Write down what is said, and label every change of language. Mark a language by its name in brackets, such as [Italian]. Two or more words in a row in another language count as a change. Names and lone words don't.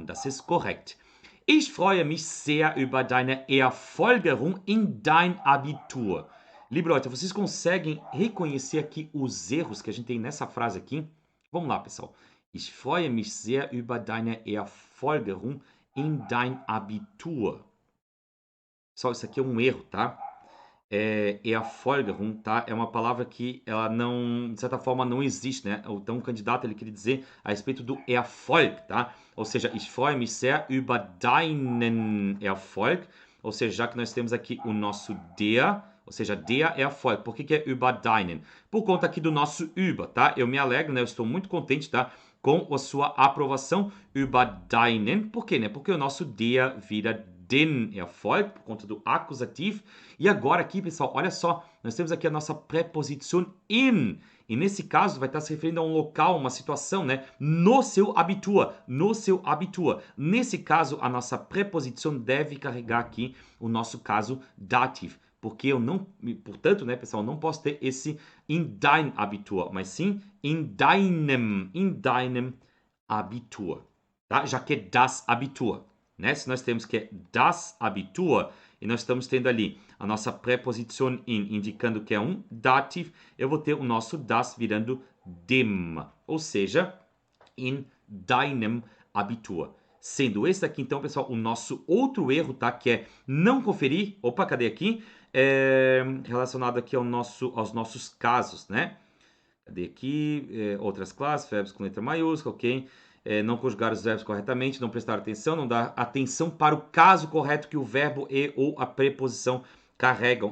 [German] Das ist korrekt. Ich freue mich sehr über deine Erfolgerung in dein Abitur. Liebe Leute, [Portuguese] vocês conseguem reconhecer aqui os erros que a gente tem nessa frase aqui? Vamos lá, pessoal. [German] Ich freue mich sehr über deine Erfolgerung in dein Abitur. [Portuguese] Pessoal, isso aqui é um erro, tá? Erfolgerung, tá? É uma palavra que ela não, de certa forma, não existe, né? Então, o candidato, ele queria dizer a respeito do Erfolg, tá? Ou seja, [German] ich freue mich sehr über deinen Erfolg. [Portuguese] Ou seja, já que nós temos aqui o nosso der, ou seja, [German] der Erfolg. [Portuguese] Por que é [German] über deinen? [Portuguese] Por conta aqui do nosso über, tá? Eu me alegro, né? Eu estou muito contente, tá? Com a sua aprovação [German] über deinen. [Portuguese] Por quê, né? Porque o nosso der vira [German] den Erfolg, [Portuguese] por conta do acusativo. E agora aqui, pessoal, olha só, nós temos aqui a nossa preposição in. E nesse caso vai estar se referindo a um local, uma situação, né? No seu Abitur, no seu Abitur. Nesse caso, a nossa preposição deve carregar aqui o nosso caso dativo. Porque eu não, portanto, né, pessoal, não posso ter esse [German] in dein Abitur, [Portuguese] mas sim [German] in deinem Abitur, [Portuguese] tá? Já que é [German] das Abitur. [Portuguese] né? Se nós temos que é [German] das Abitur, [Portuguese] e nós estamos tendo ali a nossa preposição in, indicando que é um dativo, eu vou ter o nosso das virando dem, ou seja, [German] in deinem Abitur. [Portuguese] Sendo esse aqui, então, pessoal, o nosso outro erro, tá? Que é não conferir. Opa, cadê aqui? Relacionado aqui aos nossos casos, né? Cadê aqui? Outras classes, verbos com letra maiúscula, ok? Não conjugar os verbos corretamente, não prestar atenção, não dar atenção para o caso correto que o verbo e ou a preposição carregam.